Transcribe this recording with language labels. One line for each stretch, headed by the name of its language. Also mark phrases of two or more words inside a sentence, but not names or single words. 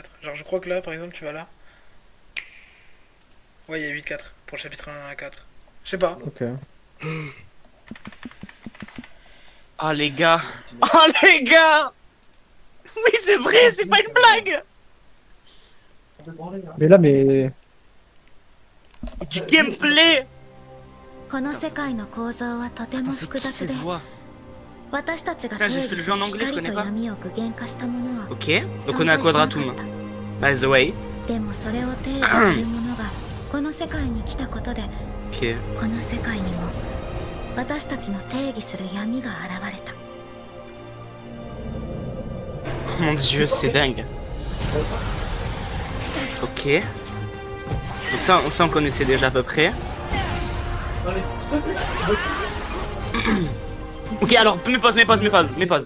French: Genre, je crois que là, par exemple, tu vas là. Ouais, il y a 8-4 pour le chapitre 1 à 4. Je sais pas. Ok. Oh les gars. Oh les gars. Oui, c'est vrai, c'est pas une blague. Mais là, mais. Du gameplay.
Japanese: この世界の構造はとても
French: Attends, c'est
Japanese: 複
French: qui
Japanese: 雑
French: cette
Japanese: で
French: voix?
Japanese: 私たちが
French: Putain,
Japanese: 定
French: j'ai
Japanese: 義
French: fait le
Japanese: す
French: jeu
Japanese: る
French: en anglais, je
Japanese: 光
French: connais
Japanese: と
French: pas.
Japanese: 闇を具現化したものは
French: Ok, donc on est à Quadratum.
English: By the way.
Japanese: でもそれを定義するものがこの世界に来たことで
French: Ok.
Japanese: この世界にも私たちの定義する闇が現れた
French: Mon dieu, c'est dingue. Ok. Donc ça, on connaissait déjà à peu près. Ok, alors, mes pauses.